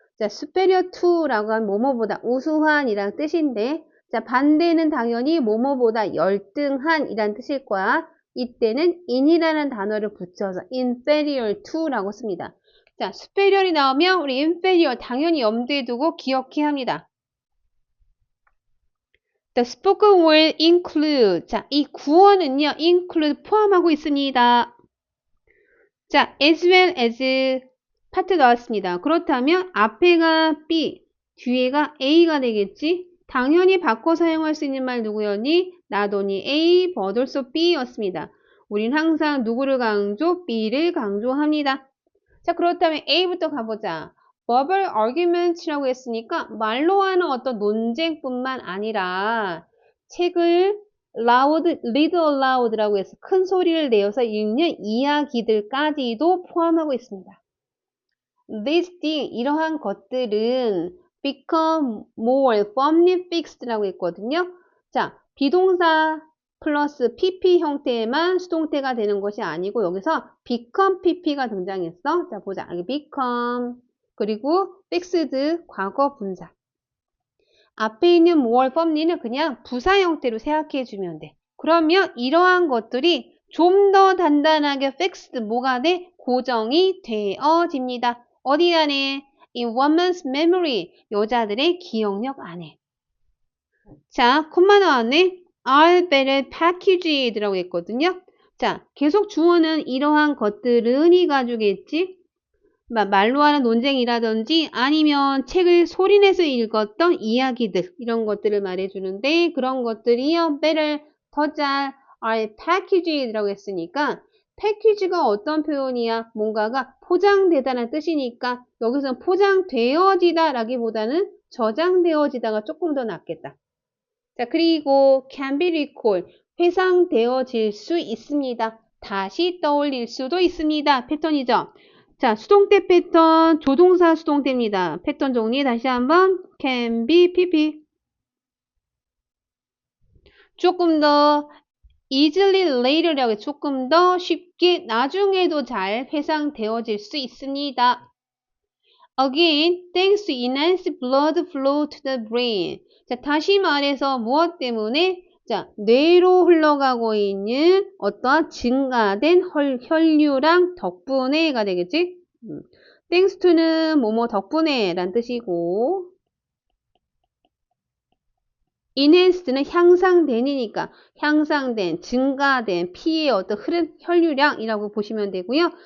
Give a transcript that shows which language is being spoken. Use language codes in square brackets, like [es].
[ko] 자, superior to라고 하면 뭐뭐보다 우수한이란 뜻인데 자, 반대는 당연히 뭐뭐보다 열등한이란 뜻일 거야. 이때는 in이라는 단어를 붙여서 inferior to라고 씁니다. 자, superior이 나오면 우리 inferior 당연히 염두에 두고 기억해야 합니다. [en] The spoken word include. [ko] 자, 이 구어는요, include 포함하고 있습니다. 자, as well as 파트 나왔습니다. 그렇다면 앞에가 B, 뒤에가 A가 되겠지? 당연히 바꿔 사용할 수 있는 말 누구였니? not only A, but also B였습니다. 우린 항상 누구를 강조? B를 강조합니다. 자, 그렇다면 A부터 가보자. [en] verbal arguments [ko] 라고 했으니까 말로 하는 어떤 논쟁뿐만 아니라 책을 loud, [en] read aloud [ko] 라고 해서 큰 소리를 내어서 읽는 이야기들까지도 포함하고 있습니다. [en] These things, [ko] 이러한 것들은 [en] become more firmly fixed라고 했거든요. [ko] 자, 비동사 플러스 PP 형태에만 수동태가 되는 것이 아니고 여기서 become PP가 등장했어. 자, 보자. 여기 become 그리고 fixed 과거 분사. 앞에 있는 more firmly는 그냥 부사 형태로 생각해 주면 돼. 그러면 이러한 것들이 좀 더 단단하게 fixed 뭐가 돼? 고정이 되어집니다. 어디 안에? [en] In woman's memory. [ko] 여자들의 기억력 안에. 자, 콤마 나왔네. Are better packaged라고 했거든요. 자, 계속 주어는 이러한 것들은 이 가지고겠지. 말로 하는 논쟁이라든지 아니면 책을 소리내서 읽었던 이야기들 이런 것들을 말해주는데 그런 것들이요. better, 더 잘, are packaged라고 했으니까 패키지가 어떤 표현이야? 뭔가가 포장되다는 뜻이니까 여기서 포장되어지다 라기보다는 저장되어지다가 조금 더 낫겠다. 자, 그리고 [en] can be recalled, [ko] 회상되어질 수 있습니다. 다시 떠올릴 수도 있습니다. 패턴이죠. 자, 수동태 패턴, 조동사 수동태입니다. 패턴 정리 다시 한번 [en] can be pp. [ko] 조금 더 [en] easily later [ko] 라고 해서 조금 더 쉽게 나중에도 잘 회상되어질 수 있습니다. [en] Again, thanks to enhanced blood flow to the brain. [ko] 자, 다시 말해서 무엇 때문에? 자, 뇌로 흘러가고 있는 어떠한 증가된 혈류량 덕분에가 되겠지? thanks to는 뭐뭐 덕분에 란 뜻이고 enhanced는 향상된이니까 향상된, 증가된 피의 어떤 흐름 혈류량이라고 보시면 되고요.